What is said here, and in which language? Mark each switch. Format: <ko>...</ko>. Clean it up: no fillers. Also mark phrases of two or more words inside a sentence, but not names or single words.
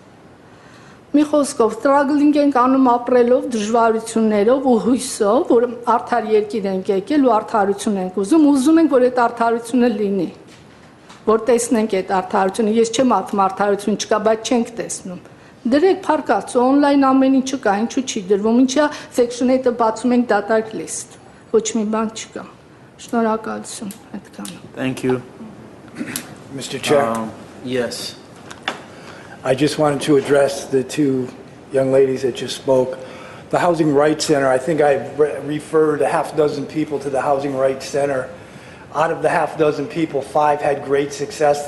<hy>Մի խոսքով, struggling ենք անում ապրելով, դժվարություններով ու հույսով, որ արդար երկիր ենք եկել ու արդարություն ենք ուզում ենք, որ այդ արդարությունը լինի։ Որ տեսնենք այդ արդարությունը, ես չեմ ասում արդարություն չկա, բայց չենք տեսնում։ Դրեք փարկացու, on-line ամեն ինչը կա, ինչու չի դրվում, ինչա Section 8-ը բացում ենք դատարկ list, ոչ մի բան չկա։ Շնորհակալություն, այդքանը։</hy> <en>Thank you. Mr. Chair, Yes. I just wanted to address the two young ladies that just spoke. The Housing Rights Center, I think I referred a half dozen people to the Housing Rights Center. Out of the half dozen people, 5 had great success.</en>